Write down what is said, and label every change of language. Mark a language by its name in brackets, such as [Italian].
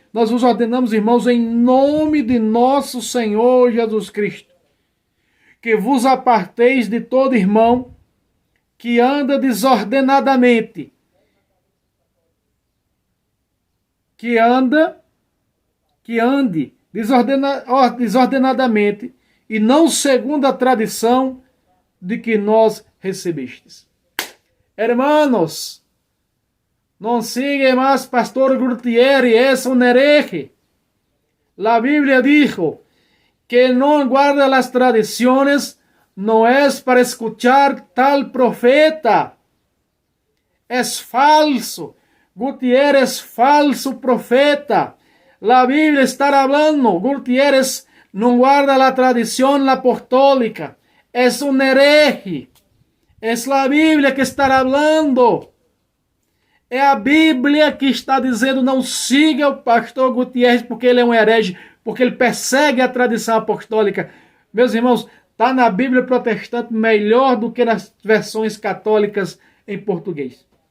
[Portuguese] Nós vos ordenamos, irmãos, em nome de nosso Senhor Jesus Cristo, que vos aparteis de todo irmão que anda desordenadamente, que ande desordenadamente e não segundo a tradição de que nós recebestes. [Spanish] Hermanos, [Portuguese] não siga mais [Spanish] Pastor Gutiérrez, es un hereje. La Biblia dijo que no guarda las tradiciones. No es para escuchar tal profeta. Es falso. Gutiérrez es falso profeta. La Biblia está hablando. Gutiérrez no guarda la tradición apostólica. Es un hereje. Es la Biblia que está hablando. [Portuguese] É a Bíblia que está dizendo não siga o pastor Gutiérrez porque ele é um herege, porque ele persegue a tradição apostólica. Meus irmãos, está na Bíblia protestante melhor do que nas versões católicas em português.